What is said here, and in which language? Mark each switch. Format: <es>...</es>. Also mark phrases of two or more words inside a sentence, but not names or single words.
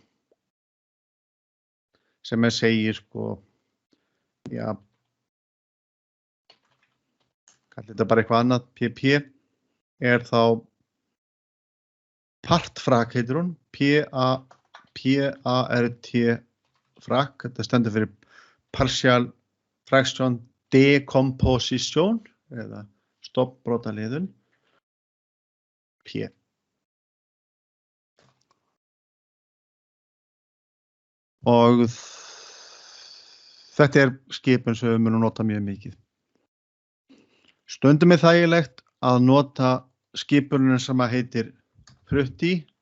<is>segir já, kallir þetta bara eitthvað annað, PP þá partfrak heitir hún, PART frak, þetta stendur fyrir</is> <en>partial fraction decomposition</en> <is>eða stofnbrotaliðun, P. Og þetta skipun sem við munum nota mjög mikið. Stundum þægilegt að nota skipunin sem heitir pretty.</is>